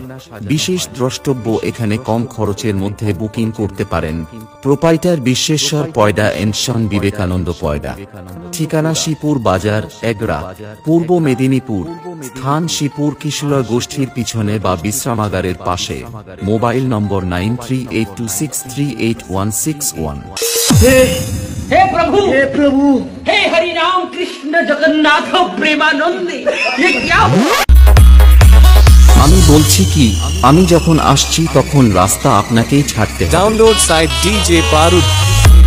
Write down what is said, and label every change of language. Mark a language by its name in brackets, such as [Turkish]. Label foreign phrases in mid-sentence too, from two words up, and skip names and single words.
[Bangla] বিশেষ দ্রষ্টব্য, এখানে কম খরচের মধ্যে বুকিং করতে পারেন। প্রোপাইটার বিশ্বেশ্বর পয়ডা এন্ড সন, বিবেকানন্দ পয়ডা। ঠিকানা শিবপুর বাজার, এগরা, পূর্ব মেদিনীপুর। স্থান শিবপুর কিশোর গোষ্ঠীর পিছনে বা বিশ্রামাগারের পাশে। মোবাইল নম্বর 9382638161। [Hindi] हे प्रभु, हे प्रभु, हे हरि राम कृष्ण जगन्नाथ प्रेमानंदी, ये क्या? [Bangla] আমি বলছি কি, আমি যখন আসছি তখন রাস্তা আপনাকেই ছাড়তে হবে। [English] Download site DJ Parud.